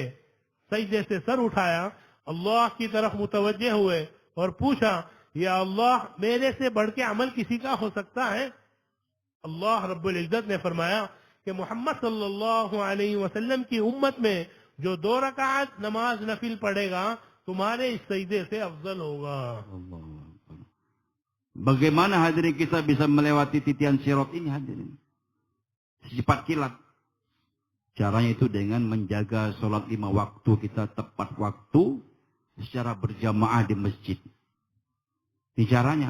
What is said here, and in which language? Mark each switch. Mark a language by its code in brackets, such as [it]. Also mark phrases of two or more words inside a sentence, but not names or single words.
[hi] सजदे से सर उठाया, अल्लाह की तरफ मुतवज्जे हुए और पूछा, [ar] يا الله, [hi] मेरे से बढ़ के अमल किसी का हो सकता है? अल्लाह [ar] رب العزة [hi] ने फरमाया कि मोहम्मद [ar] صلى الله عليه وسلم [hi] की उम्मत में जो 2 रकात नमाज नफिल पढ़ेगा, तुम्हारे इस सजदे से अफजल होगा। [id] Bagaimana hadirin kita bisa melewati titian sirat ini, hadirin? Secepat kilat. Caranya itu dengan menjaga sholat 5 waktu kita tepat waktu secara berjamaah di masjid. Ini caranya.